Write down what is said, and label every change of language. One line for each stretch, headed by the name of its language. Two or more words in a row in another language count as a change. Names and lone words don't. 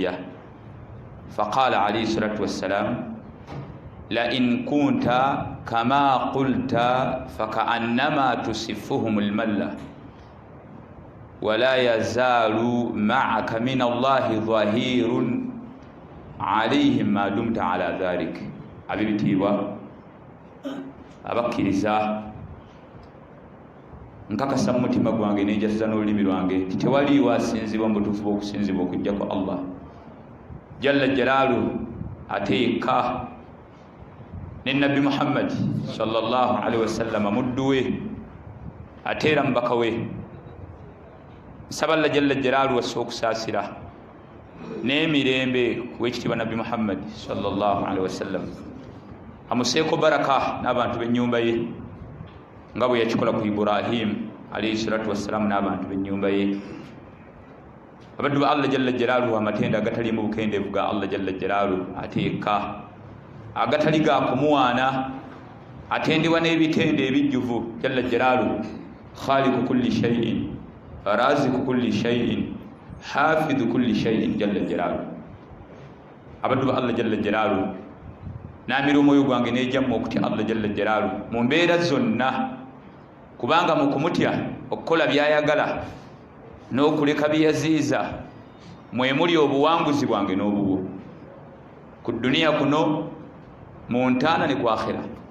Arabic: فقال عليه الصلاة والسلام: لئن كنت كما قلت فكأنما تسفهم الملة، ولا يزال معك من الله ظهير عليهم ما دمت على ذلك.
Ganda: abibitiibwa abakkiriza, nkakasa mu mutima gwange nenjasiza n'olulimi lwange nti tewaliiwo asinzibwa mu butuufu bw'okusinzibwa okujjako Allah
Arabic: جل جلاله
Ganda: ateeka ne Nabbi Muhammad
Arabic: صلى الله عليه وسلم
Ganda: muddu we ate era mubaka we. Nsaba Allah
Arabic: جل جلاله
Ganda: wassa okusaasira n'emirembe kuwekitiibwa Nabbi Muhammad
Arabic: صلى الله عليه وسلم,
Ganda: amuseeko baraka n'abantu b'ennyumba ye nga bwe yakikola ku Ibrahim
Arabic: عليه الصلاة والسلام
Ganda: n'abantu b'ennyumba ye. Abaddu ba Allah
Arabic: جل جلاله,
Ganda: amatenda agataliimu bukendeevu ga Allah
Arabic: جل جلاله
Ganda: ateeka, agatali ga kumuwaana, atendebwa n'ebitende ebijjuvu
Arabic: جل جلاله. خالق كل شيء، رازق كل شيء، حافظ كل شيء جل جلاله.
Ganda: Abaddu ba Allah
Arabic: جل جلاله,
Ganda: naamira omwoyo gwange n'ejjamma okutya Allah
Arabic: جل جلاله
Ganda: mu mbeera zonna kubanga mu kumutya okukola byayagala n'okuleka byeyaziiza mwe muli obuwanguzi bwange n'obubwo ku duniya kuno mu ntaana ne ku akhira.